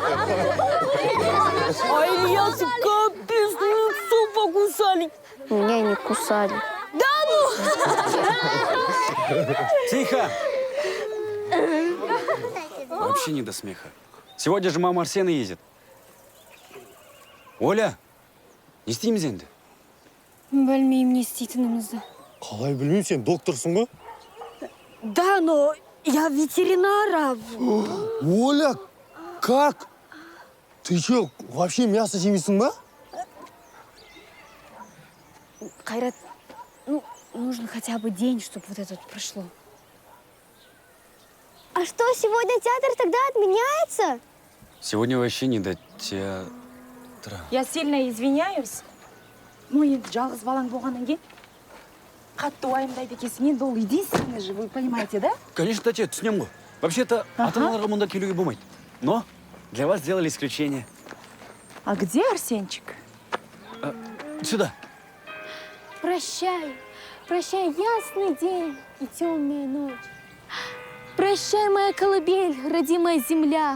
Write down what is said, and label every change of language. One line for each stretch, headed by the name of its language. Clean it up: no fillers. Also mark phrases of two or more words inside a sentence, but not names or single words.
Russian: А Ильяса капец, лицо покусали. Меня не кусали. Тихо! Вообще не до смеха. Сегодня же мама Арсена едет.
Kazakh: Оля, не істейміз енді? Білмеймін, не істейтінімізді. Қалай білмеймін, сен докторсың ба?
Russian: Да, но я ветеринар. Оля, как? Ты что, вообще мясо
Kazakh: жемейсің ба?
Russian: Кайрат, ну, нужен хотя бы день, чтобы вот это вот прошло. А что, сегодня театр тогда отменяется? Сегодня вообще не до театра. Я сильно извиняюсь.
Kazakh: Мой жалғыз балаң болғаннан кейін қатты уайымдайды екенсің. Енді ол
Russian: единственный же, вы понимаете, да? Конечно,
Kazakh: тәте, түсінемін ғой. Вообще-то, ата-аналарға мұнда келуге болмайды.
Russian: Но для вас сделали исключение. А где Арсенчик? Сюда. Прощай, прощай, ясный день и темная ночь. Прощай, моя колыбель, родимая земля.